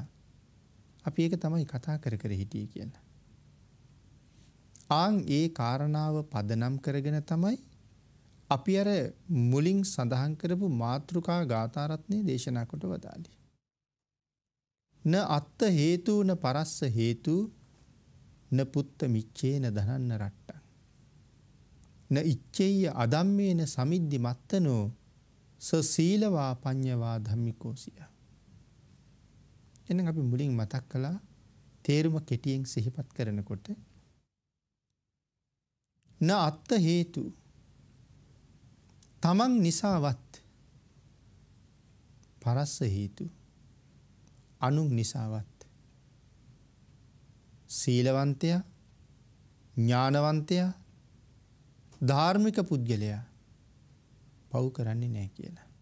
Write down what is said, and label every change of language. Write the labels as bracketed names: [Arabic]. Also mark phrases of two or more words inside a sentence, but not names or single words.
[Sinhala] අපි ඒක තමයි කතා කර කර හිටියේ කියලා. ආන් ඒ කාරණාව පදනම් කරගෙන තමයි අපි අර මුලින් සඳහන් කරපු මාතෘකා ගාථා රත්නේ දේශනා කොට වදාළේ. [Pali] න අත්ත හේතු න පරස්ස හේතු න පුත්ත මිච්ඡේන ධනන්න රට්ටං න ඉච්ඡේය අදම්මේන සමිද්ධි මත්තනෝ ස සීලවා පඤ්ඤවා ධම්මිකෝසිය. [Sinhala] එහෙනම් අපි මුලින් මතක් කළා තේරුම කෙටියෙන් සිහිපත් කරනකොට [Pali] න අත්ත හේතු [Sinhala] තමන් නිසාවත් [Pali] පරස්ස හේතු [Sinhala] අනුන් නිසාවත් සීලවන්තයා ඥානවන්තයා ධාර්මික පුද්ගලයා පව් කරන්නේ නැහැ කියලා.